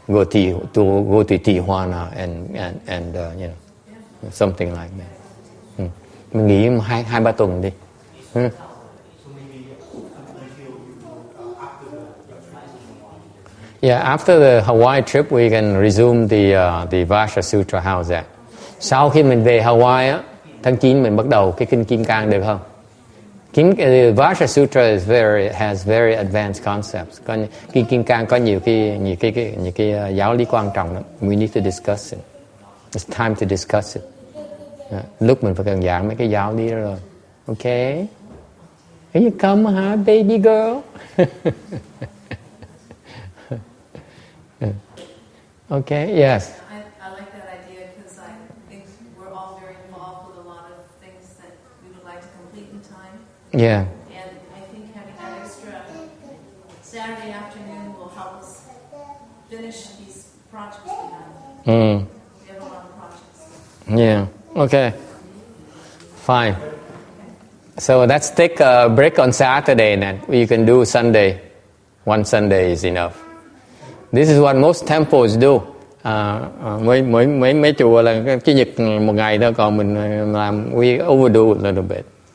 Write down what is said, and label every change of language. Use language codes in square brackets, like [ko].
[en] Go to Tijuana and something like that. [vi] Mình nghỉ 2-3 tuần đi. [en] Yeah, after the Hawaii trip, we can resume the Vasha Sutra. How's that? [vi] Sau khi mình về Hawaii á, tháng 9 mình bắt đầu cái kinh Kim Cang được không? [en] The Vasha Sutra has very advanced concepts. [vi] Kinh Kim Cang có nhiều cái giáo lý quan trọng lắm. [en] We need to discuss it. It's time to discuss it. [vi] Lúc mình phải cần giảng mấy cái giáo lý đó rồi. [en] Okay? Here you come, huh, baby girl? Okay, yes. I like that idea because I think we're all very involved with a lot of things that we would like to complete in time. Yeah. And I think having that extra Saturday afternoon will help us finish these projects we have. We have a lot of projects. Yeah. Okay. Fine. So let's take a break on Saturday then. You can do Sunday. One Sunday is enough. This is what most temples do. [vi] Mấy chùa là cái nhật một ngày thôi, còn mình làm [en] we overdo a little bit.